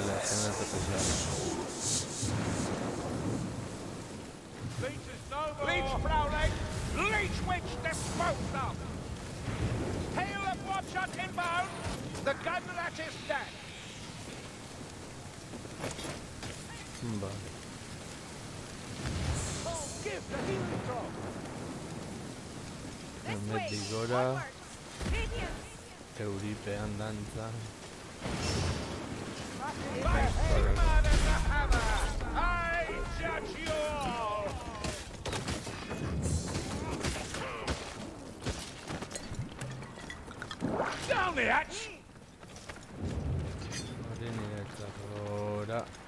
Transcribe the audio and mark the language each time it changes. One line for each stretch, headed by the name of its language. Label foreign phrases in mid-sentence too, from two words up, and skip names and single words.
Spanish: en el especial.
English: Leech is no more. Leech prowling. Leech witch disposed of. Hail of bloodshot inbound. The gun rat is dead. Vale. Oh, give the healing drop. This way. Medigora, Onward. Minions. Euripean dantza. My Hangman and the hammer. I judge you all. Down the hatch. Marinetta ora.